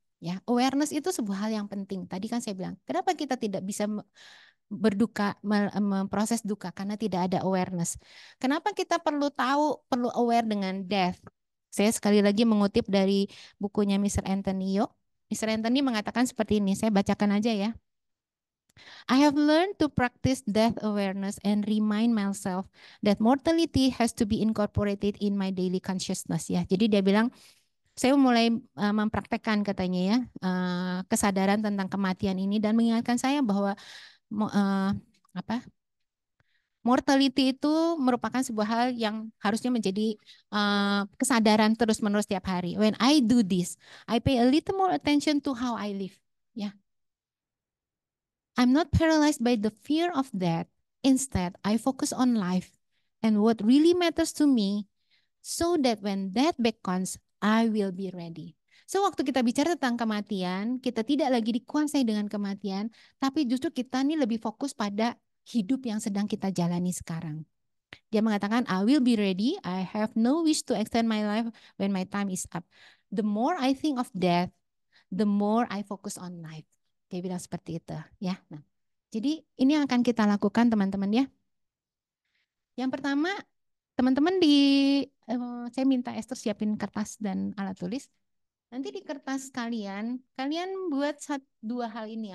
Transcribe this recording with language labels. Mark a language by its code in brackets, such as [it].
[id] Ya, awareness itu sebuah hal yang penting. Tadi kan saya bilang, kenapa kita tidak bisa berduka, memproses duka karena tidak ada awareness. Kenapa kita perlu tahu, perlu aware dengan [en] death? [id] Saya sekali lagi mengutip dari bukunya Mr. Anthony Yo. Mr. Anthony mengatakan seperti ini, saya bacakan aja ya. [en] I have learned to practice death awareness and remind myself that mortality has to be incorporated in my daily consciousness ya. [id] Jadi dia bilang, saya mulai mempraktekkan katanya ya kesadaran tentang kematian ini dan mengingatkan saya bahwa [en] mortality [id] itu merupakan sebuah hal yang harusnya menjadi kesadaran terus-menerus setiap hari. [en] When I do this, I pay a little more attention to how I live. Ya. I'm not paralyzed by the fear of death. Instead, I focus on life and what really matters to me so that when death beckons, I will be ready. [id] So, waktu kita bicara tentang kematian, kita tidak lagi dikuasai dengan kematian, tapi justru kita nih lebih fokus pada hidup yang sedang kita jalani sekarang. Dia mengatakan, [en] I will be ready. I have no wish to extend my life when my time is up. The more I think of death, the more I focus on life. [id] Dia bilang seperti itu ya. Nah, jadi ini yang akan kita lakukan teman-teman ya. Yang pertama, teman-teman saya minta Esther siapin kertas dan alat tulis. Nanti di kertas kalian buat dua hal ini.